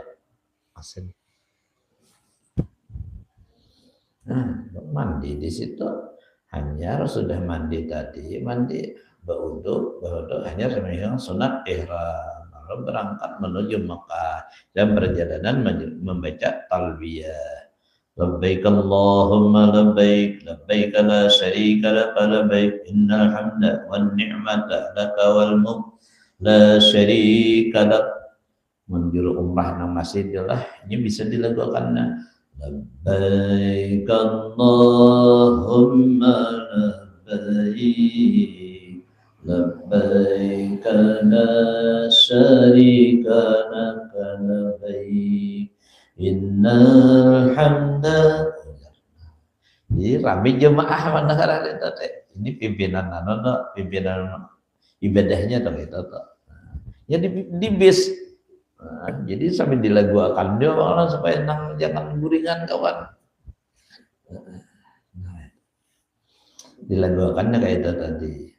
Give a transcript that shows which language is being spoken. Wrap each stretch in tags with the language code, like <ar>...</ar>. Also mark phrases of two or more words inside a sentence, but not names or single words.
<bjn>Masin. Nah, mandi di situ. Hanya sudah mandi tadi, mandi berwudu hanya sembahyang sunat ihram, lalu berangkat menuju Makkah dan perjalanan membaca talbiyah.</bjn> <ar>لبيك اللهم لبيك، لبيك لا شريك لك لبيك، إن الحمد والنعمة لك والملك لا شريك لك.</ar> <bjn>Menjuru umrah nang masjidillah ini bisa dilakukan.</bjn> <ar>لبيك اللهم لبيك، لبيك لا شريك لك لبيك، إن الحمد.</ar> <bjn>Jadi rame jemaah mendengar itu teh. Ini pimpinan ibadahnya tuh itu tuh. Ya di bis. Nah, jadi sampai dilaguakan dia orang supaya jangan guringan kawan. Nah, dilaguakannya kayak itu tadi.</bjn>